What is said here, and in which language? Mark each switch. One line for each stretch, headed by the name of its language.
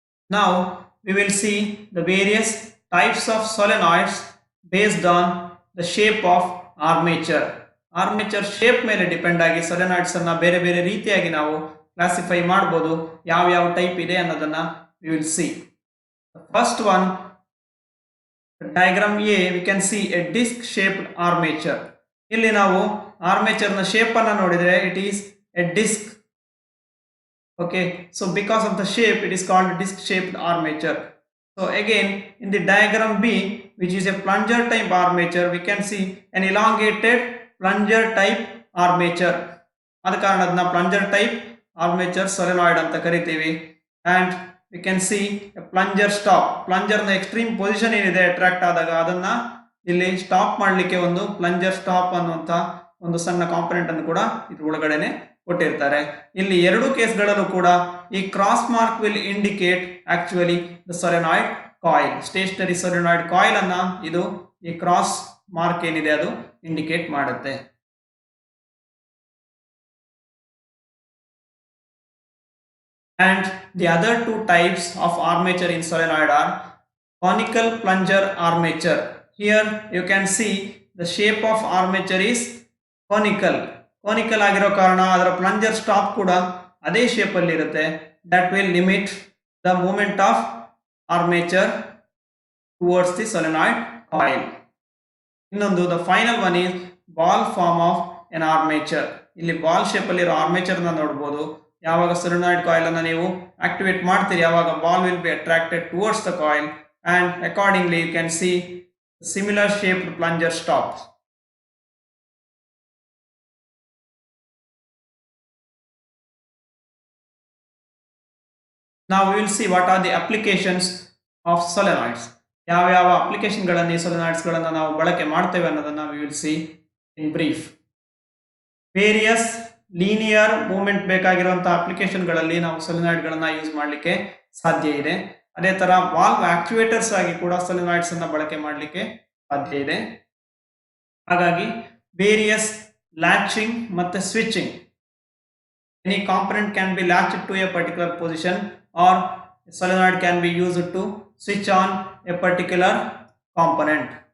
English: Now we will see the various types of solenoids based on the shape of armature.
Kannada: Armature shape ಮೇಲೆ depend ಆಗಿ ಸೊಲೆನಾಯ್ಡ್ಸ್ ಅನ್ನ ಬೇರೆ ಬೇರೆ ರೀತಿಯಾಗಿ ನಾವು ಕ್ಲಾಸಿಫೈ ಮಾಡಬಹುದು. ಯಾವ ಯಾವ ಟೈಪ್ ಇದೆ ಅನ್ನೋದನ್ನ
English: we will see. The first one, diagram A, we can see a disc shaped armature.
Kannada: ಇಲ್ಲಿ ನಾವು ಆರ್ಮೇಚರ್ ನ ಶೇಪ್ ಅನ್ನ ನೋಡಿದ್ರೆ
English: it is a disc. Okay, so because of the shape it is called disc shaped armature. So again in the diagram B, which is a plunger type armature, we can see an elongated plunger type armature.
Kannada: ಆದ ಕಾರಣ ಅದನ್ನ plunger type armature solenoid ಅಂತ ಕರಿತೀವಿ.
English: And we can see a plunger stop.
Kannada: Plunger ನ extreme position ಏನಿದೆ attract ಆದಾಗ ಅದನ್ನ ಇಲ್ಲಿ ಸ್ಟಾಪ್ ಮಾಡಲಿಕ್ಕೆ ಒಂದು ಪ್ಲಂಜರ್ ಸ್ಟಾಪ್ ಅನ್ನುವಂತ ಒಂದು ಸಣ್ಣ ಕಾಂಪೊನೆಂಟ್ ಅನ್ನು ಕೂಡ ಇದ್ರ ಒಳಗಡೆನೆ ಕೊಟ್ಟಿರ್ತಾರೆ. ಇಲ್ಲಿ ಎರಡು ಕೇಸ್ಗಳಲ್ಲೂ ಕೂಡ ಈ cross mark
English: Will indicate actually the solenoid coil.
Kannada: Stationery solenoid coil ಅನ್ನ ಇದು ಈ ಕ್ರಾಸ್ ಮಾರ್ಕ್ ಏನಿದೆ ಅದು ಇಂಡಿಕೇಟ್ ಮಾಡುತ್ತೆ.
English: And the other two types of armature in solenoid are conical plunger armature. Here you can see the shape of armature is conical.
Kannada: Conical ಆಗಿರೋ ಕಾರಣ ಅದರ plunger stop ಕೂಡ ಅದೇ ಶೇಪ್ ಅಲ್ಲಿ ಇರುತ್ತೆ.
English: That will limit the movement of armature towards the solenoid coil. ಇನ್ನೊಂದು the final one is ball form of an armature.
Kannada: ಇಲ್ಲಿ ball shape ಅಲ್ಲಿ ಇರೋ ಆರ್ಮೇಚರ್ ನ ನೋಡಬಹುದು. ಯಾವಾಗ ಸೊಲೆನಾಯ್ಡ್ ಕಾಯಿಲ್ ಅನ್ನು ನೀವು ಆಕ್ಟಿವೇಟ್ ಮಾಡ್ತೀರಿ ಆವಾಗ
English: Ball will be attracted towards the coil and accordingly you can see similar shaped plunger stops. Now we will see what are the applications of solenoids.
Kannada: ಯಾವ ಅಪ್ಲಿಕೇಶನ್ಗಳನ್ನು ಈ ಸೊಲೆನಾಯ್ಡ್ಸ್ಗಳನ್ನು ನಾವು ಬಳಕೆ ಮಾಡ್ತೇವೆ ಅನ್ನೋದನ್ನು
English: we will see in brief.
Kannada: Various linear movement ಬೇಕಾಗಿರುವಂತಹ ಅಪ್ಲಿಕೇಶನ್ಗಳಲ್ಲಿ ನಾವು ಸೊಲೆನಾಯ್ಡ್ಗಳನ್ನು ಯೂಸ್ ಮಾಡಲಿಕ್ಕೆ ಸಾಧ್ಯ ಇದೆ. ಅದೇ ತರ ವಾಲ್ವ್ ಆಕ್ಚುಯೇಟರ್ಸ್ ಆಗಿ ಕೂಡ ಸೊಲೆನಾಯ್ಡ್ಸ್ ಅನ್ನು ಬಳಕೆ ಮಾಡಲಿಕ್ಕೆ ಸಾಧ್ಯ ಇದೆ. ಹಾಗಾಗಿ ವೇರಿಯಸ್ ಲ್ಯಾಚಿಂಗ್ ಮತ್ತೆ switching,
English: any component can be latched to a particular position or a solenoid can be used to switch on a particular component.